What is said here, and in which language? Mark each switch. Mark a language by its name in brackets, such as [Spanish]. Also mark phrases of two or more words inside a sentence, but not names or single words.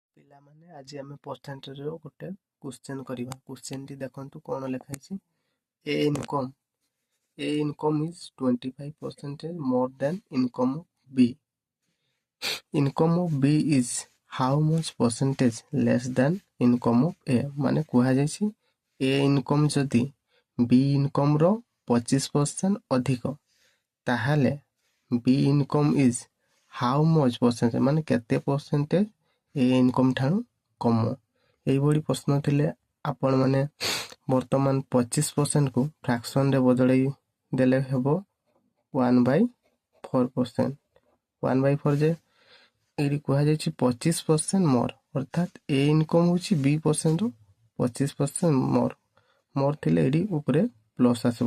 [Odia] ପିଲାମାନେ ଆଜି ଆମେ ପରସେଣ୍ଟେଜର ଗୋଟେ କ୍ୱେଶ୍ଚନ୍ କରିବା। କ୍ୱେଶ୍ଚନ୍ଟି ଦେଖନ୍ତୁ କ'ଣ ଲେଖା ହେଇଛି। [English] A income is 25% more than income of B. Income of B is how much percentage less than income of A? [Odia] ମାନେ କୁହାଯାଇଛି [English] A income [Odia] ଯଦି [English] B income [Odia] ର 25% ଅଧିକ ତାହେଲେ [English] B income is how much percentage [Odia] ମାନେ କେତେ percentage [English] A income [Odia] ଠାରୁ କମ। ଏଇଭଳି ପ୍ରଶ୍ନ ଥିଲେ ଆପଣମାନେ ବର୍ତ୍ତମାନ 25% କୁ ଫ୍ରାକ୍ସନରେ ବଦଳେଇ ଦେଲେ ହେବ 1/4%। 1/4 ଯେ ଏଇଠି କୁହାଯାଇଛି 25% ମୋର, ଅର୍ଥାତ୍ A ଇନକମ୍ ହେଉଛି B% ରୁ 25% ମୋର ଥିଲେ ଏଇଠି ଉପରେ ପ୍ଲସ୍ ଆସିବ।